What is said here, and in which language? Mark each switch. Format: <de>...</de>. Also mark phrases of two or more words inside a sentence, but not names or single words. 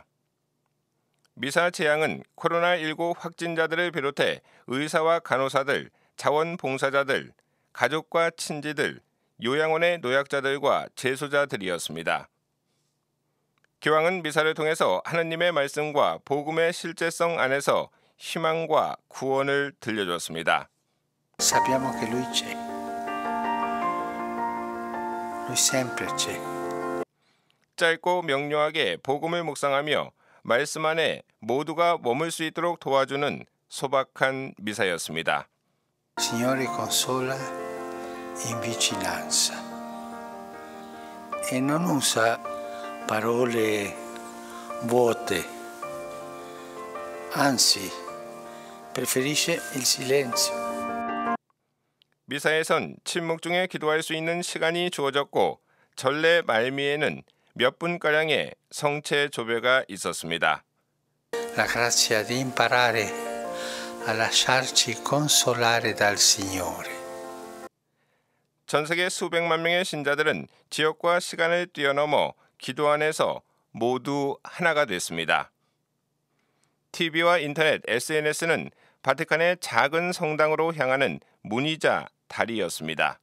<ko>미사 재앙은 코로나19 확진자들을 비롯해 의사와 간호사들, 자원봉사자들, 가족과 친지들, 요양원의 노약자들과 재소자들이었습니다. 교황은 미사를 통해서 하느님의 말씀과 복음의 실제성 안에서 희망과 구원을 들려줬습니다.</ko> <it>Sappiamo che lui c'è. Lui sempre c'è.</it> <ko>짧고 명료하게 복음을 묵상하며 말씀 안에 모두가 머물 수 있도록 도와주는 소박한 미사였습니다.</ko> <it>Signore consola in vicinanza e non usa parole vuote, anzi preferisce il silenzio.</it> <ko>미사에선 침묵 중에 기도할 수 있는 시간이 주어졌고 전례 말미에는 몇 분가량의 성체 조배가 있었습니다.</ko> <it>La grazia di imparare a lasciarci consolare dal Signore.</it> <ko>전 세계 수백만 명의 신자들은 지역과 시간을 뛰어넘어 기도 안에서 모두 하나가 됐습니다. TV와 인터넷, SNS는 바티칸의 작은 성당으로 향하는 문이자 다리였습니다.</ko>